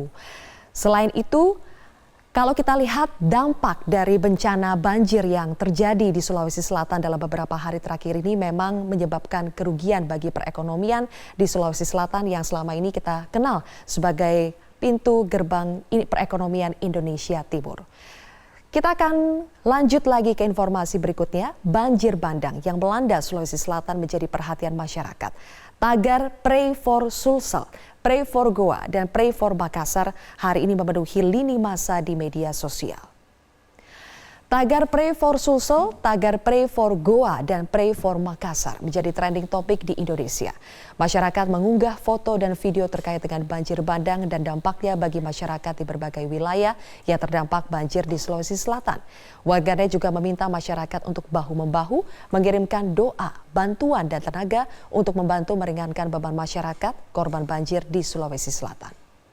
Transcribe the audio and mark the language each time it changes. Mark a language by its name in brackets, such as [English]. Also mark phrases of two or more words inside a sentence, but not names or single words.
[Indonesian] Selain itu, kalau kita lihat dampak dari bencana banjir yang terjadi di Sulawesi Selatan dalam beberapa hari terakhir ini memang menyebabkan kerugian bagi perekonomian di Sulawesi Selatan yang selama ini kita kenal sebagai pintu gerbang perekonomian Indonesia Timur. Kita akan lanjut lagi ke informasi berikutnya. Banjir bandang yang melanda Sulawesi Selatan menjadi perhatian masyarakat. Tagar [English] Pray for Sulsel, Pray for Goa, [Indonesian] dan [English] Pray for Makassar [Indonesian] hari ini memenuhi lini masa di media sosial. Tagar [English] Pray for Sulsel, [Indonesian] tagar [English] Pray for Goa, [Indonesian] dan [English] Pray for Makassar [Indonesian] menjadi trending topik di Indonesia. Masyarakat mengunggah foto dan video terkait dengan banjir bandang dan dampaknya bagi masyarakat di berbagai wilayah yang terdampak banjir di Sulawesi Selatan. Warganet juga meminta masyarakat untuk bahu-membahu mengirimkan doa, bantuan, dan tenaga untuk membantu meringankan beban masyarakat korban banjir di Sulawesi Selatan.